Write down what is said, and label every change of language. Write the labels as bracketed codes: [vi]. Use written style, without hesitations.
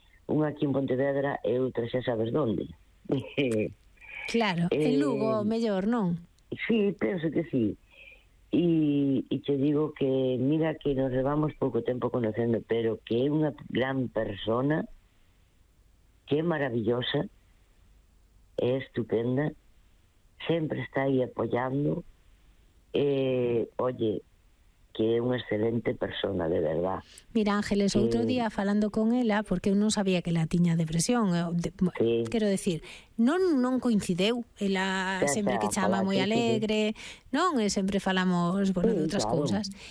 [gl] Unha aquí en Pontevedra e outra xa sabes donde. Claro, en Lugo, mellor, non? Sí, penso que sí. E te digo que, mira, que nos levamos pouco tempo conocendo, pero que é unha gran persona, [es] que maravillosa, es estupenda, siempre está ahí apoyando. [gl] Oye, que é unha excelente persona, [es] de verdad. [gl] Mira, Ángeles, outro día falando con ela, porque eu non sabía que ela tiña depresión, quero decir, non coincideu, ela sempre que chama moi alegre, non, e sempre falamos, bueno, de outras cousas.